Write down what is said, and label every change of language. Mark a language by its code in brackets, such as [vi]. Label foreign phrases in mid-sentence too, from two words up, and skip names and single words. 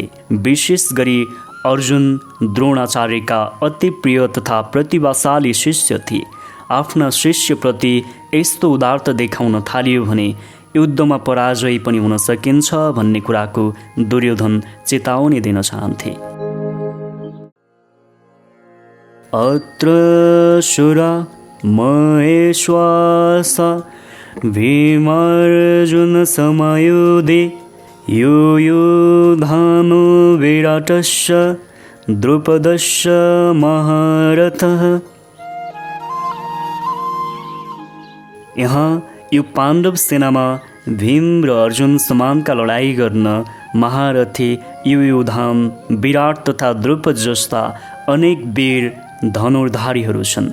[ne] विशेष गरी अर्जुन द्रोणाचार्यका अति प्रिय तथा प्रतिभाशाली शिष्य थिए। आफ्ना शिष्यप्रति यस्तो उदारता देखाउन थालियो भने युद्धमा पराजय पनि हुन सकिन्छ भन्ने कुराको दुर्योधन चेतावनी दिन चाहन्थे। [sa] अत्र शूरा महेश्वास भीमार्जुन समयुधे युयुधानो विराटस्य द्रुपदस्य महारथः। [ne] यहाँ यो पाण्डव सेनामा भीम र अर्जुन समानका लडाईँ गर्न महारथी युयुधान, विराट तथा द्रुपद जस्ता अनेक वीर धनुर्धारीहरू छन्।